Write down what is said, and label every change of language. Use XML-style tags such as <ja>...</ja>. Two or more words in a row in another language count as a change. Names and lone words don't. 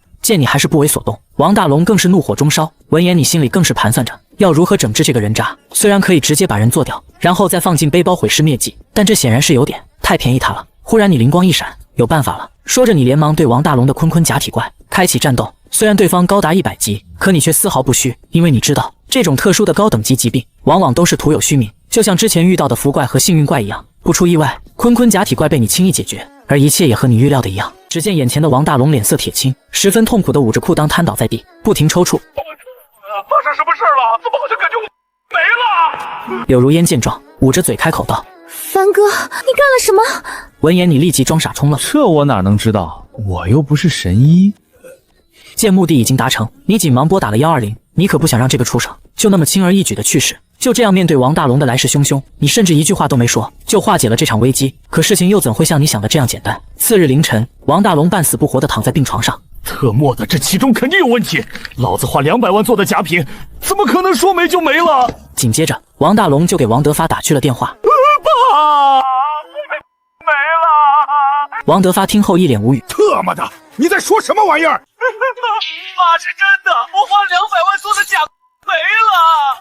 <zh>見你還是不為所動，王大龍更是怒火中燒。聞言，你心裡更是盤算着要如何整治這個人渣。雖然可以直接把人做掉，然後再放進背包毀屍滅跡，但這顯然是有點太便宜他了。忽然你靈光一閃，有辦法了。說着，你連忙對王大龍的坤坤假體怪開啟戰鬥。雖然對方高達100級，可你卻絲毫不虛，因為你知道這種特殊的高等級疾病往往都是徒有虛名，就像之前遇到的福怪和幸運怪一樣。不出意外，坤坤假体怪被你輕易解決，而一切也和你預料的一樣。只見眼前的王大龍臉色鐵青，十分痛苦地捂着褲襠癱倒在地，不停抽搐。發生什麼事了？怎麼好像感覺我沒了？柳如煙見狀，捂着嘴開口道： 樊哥，你幹了什麼？聞言，你立即裝傻充愣。這我哪能知道？我又不是神醫。見目的已經達成，你緊忙撥打了120。你可不想讓這個畜生就那麼輕而易舉的去世。就這樣面對王大龍的來势汹洶，你甚至一句話都沒說，就化解了這場危機。可事情又怎會像你想的這樣簡單？次日凌晨，王大龍半死不活地躺在病床上。特么的，这其中肯定有问题！老子花200万做的假品，怎么可能说没就没了？紧接着，王大龙就給王德發打去了電話。爸，沒了！王德發聽後一臉無語。特麼的，你在說什麼玩意兒？爸，是真的，我花200萬做的假沒了。</zh>